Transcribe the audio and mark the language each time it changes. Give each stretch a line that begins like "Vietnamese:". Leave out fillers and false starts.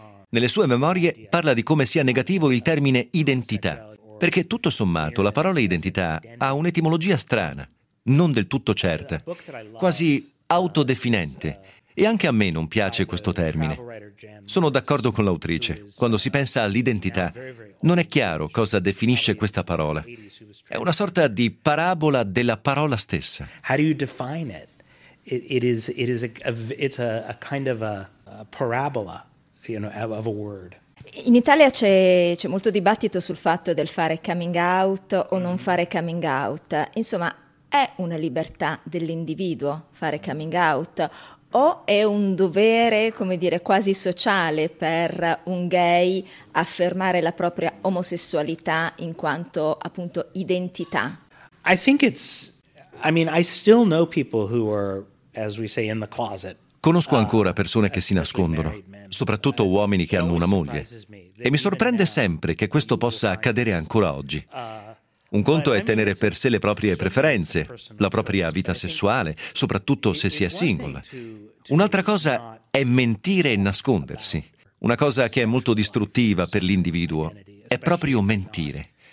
Italian: Nelle sue memorie parla di come sia negativo il termine identità, perché tutto sommato la parola identità ha un'etimologia strana, non del tutto certa, quasi autodefinente. E anche a me non piace questo termine. Sono d'accordo con l'autrice. Quando si pensa all'identità, non è chiaro cosa definisce questa parola. È una sorta di parabola della parola stessa.
English: How do you define it? It's a kind of a parabola, you know, of a word.
Italian: In Italia c'è molto dibattito sul fatto del fare coming out o non fare coming out. Insomma, è una libertà dell'individuo fare coming out? O è un dovere, come dire, quasi sociale per un gay affermare la propria omosessualità in quanto appunto identità?
English: I think it's, I mean, I still know people who are, as we say, in the closet.
Italian: Conosco ancora persone che si nascondono, soprattutto uomini che hanno una moglie. E mi sorprende sempre che questo possa accadere ancora oggi. Un conto è tenere per sé le proprie preferenze, la propria vita sessuale, soprattutto se si è single. Un'altra cosa è mentire e nascondersi. Una cosa che è molto distruttiva per l'individuo è proprio mentire.